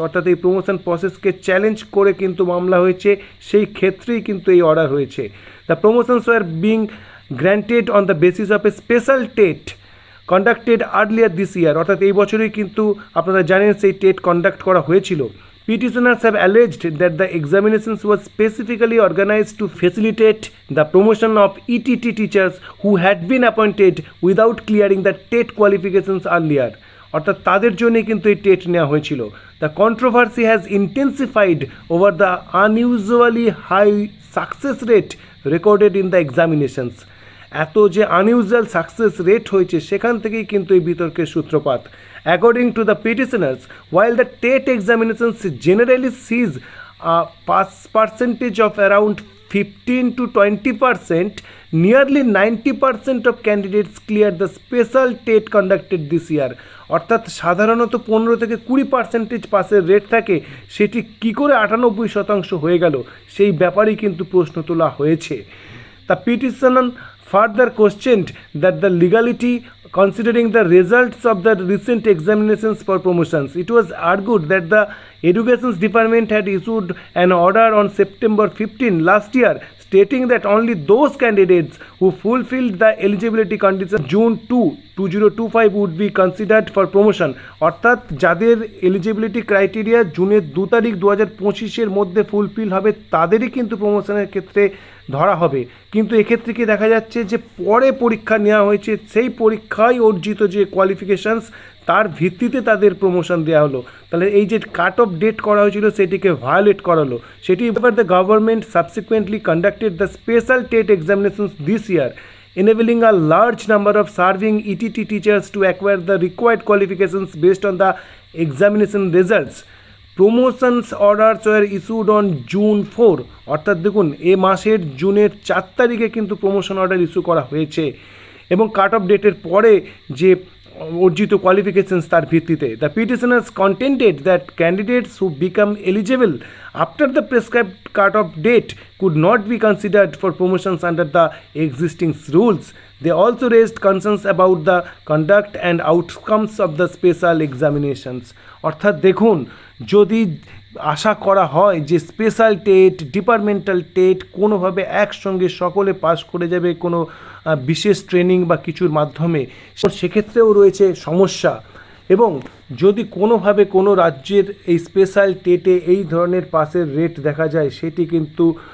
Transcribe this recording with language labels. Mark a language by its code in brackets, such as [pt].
[bn] অর্থাৎ এই promotion প্রসেসকে challenge করে কিন্তু মামলা হয়েছে, সেই ক্ষেত্রেই কিন্তু এই অর্ডার হয়েছে। [en] The promotions were being granted on the basis of a special TET conducted earlier this year. [bn] অর্থাৎ এই বছরই কিন্তু আপনারা জানেন সেই টেট কন্ডাক্ট করা হয়েছিল। [en] Petitioners have alleged that the examinations were specifically organized to facilitate the promotion of ETT teachers who had been appointed without clearing the TET qualifications earlier। [bn] অর্থাৎ তাদের জন্যই কিন্তু এই টেট নেওয়া হয়েছিল। [en] The controversy has intensified over the unusually high success rate recorded in the examinations. [bn] এত যে unusual success rate হয়েছে সেখান থেকেই কিন্তু এই বিতর্কের সূত্রপাত। [en] According to the petitioners, while the TET examinations generally sees a pass percentage of around 15 to 20%, nearly 90% of candidates cleared the special TET conducted this year। [bn] অর্থাৎ সাধারণত 15 থেকে 20% পাসের রেট থাকে, সেটি কী করে 98% হয়ে গেল সেই ব্যাপারেই কিন্তু প্রশ্ন তোলা হয়েছে। [en] The petitioner further questioned that the legality considering the results of the recent examinations for promotions. It was argued that the Education Department had issued an order on September 15 last year stating that only those candidates who fulfilled the eligibility conditions June 2, 2025 would be considered for promotion। [bn] অর্থাৎ যাদের eligibility criteria জুনের 2 তারিখ 2025 মধ্যে fulfil হবে তাদেরই কিন্তু প্রমোশনের ক্ষেত্রে ধরা হবে। কিন্তু এক্ষেত্রে কি দেখা যাচ্ছে যে পরে পরীক্ষা নেওয়া হয়েছে, সেই পরীক্ষায় অর্জিত যে কোয়ালিফিকেশানস তার ভিত্তিতে তাদের প্রমোশন দেওয়া হলো। তাহলে এই যে কাট অফ ডেট করা হয়েছিল সেটিকে ভায়োলেট করালো। সেটি এবার [en] The government subsequently conducted the special TET examinations this year, enabling a large number of serving ETT teachers to acquire the required qualifications based on the examination results। Promotions orders were issued on June 4। [bn] অর্থাৎ দেখুন এ মাসের জুনের 4 তারিখে কিন্তু promotion order issue করা হয়েছে এবং cut off ডেটের পরে যে অর্জিত কোয়ালিফিকেশনস তার ভিত্তিতে। [en] The petitioners contented that candidates who become eligible after the prescribed cut off date could not be considered for promotions under the existing rules। They also raised concerns about the conduct and outcomes of the special examinations। [bn] অর্থাৎ দেখুন, যদি আশা করা হয় যে special TET departmental TET কোনোভাবে একসঙ্গে সকলে pass করে যাবে কোনো বিশেষ ট্রেনিং বা কিছুর মাধ্যমে, সেক্ষেত্রেও রয়েছে সমস্যা। এবং যদি কোনোভাবে কোনো রাজ্যের এই স্পেশাল টেটে এই ধরনের পাসের রেট দেখা যায় সেটি কিন্তু